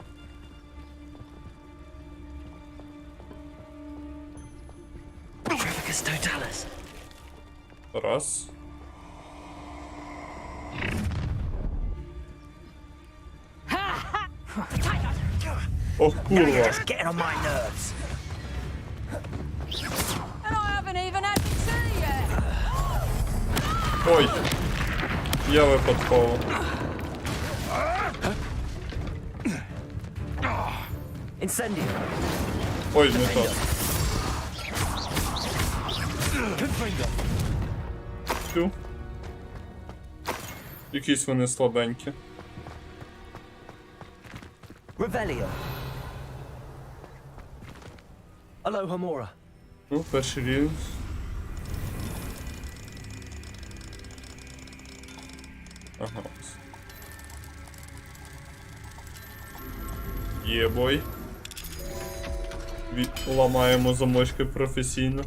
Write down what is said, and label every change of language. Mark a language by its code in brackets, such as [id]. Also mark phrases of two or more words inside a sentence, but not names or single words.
[uk] Trifficus Totalis. Раз. Ох, курва. [en] Just getting on my nerves. And I haven't even had tea yet. [uk] Ой. Я випадково. Incendio. Ой, не то. Confringo. Тю. Якісь вони слабенькі. Revelio. Alohomora. Ну, перший рівень. Ага. Єбой. Ламаємо замочки професійно.